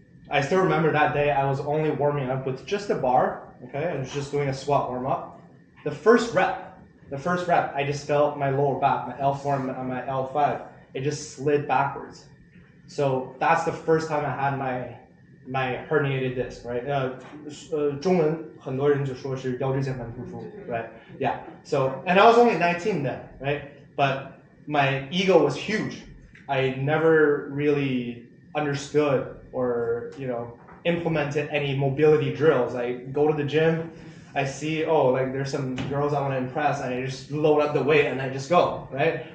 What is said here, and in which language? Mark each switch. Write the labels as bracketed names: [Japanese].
[English] I still remember that day I was only warming up with just a bar, okay? I was just doing a squat warm-up. The first rep, I just felt my lower back, my L4 and my L5, it just slid backwards. So that's the first time I had my herniated disc, right? [Chinese] 中文很多人就说是腰椎间盘突出, right? [English] Yeah. So, and I was only 19 then, right? But my ego was huge. I never really understood or, implemented any mobility drills. I go to the gym, I see, like there's some girls I want to impress, and I just load up the weight and I just go, right?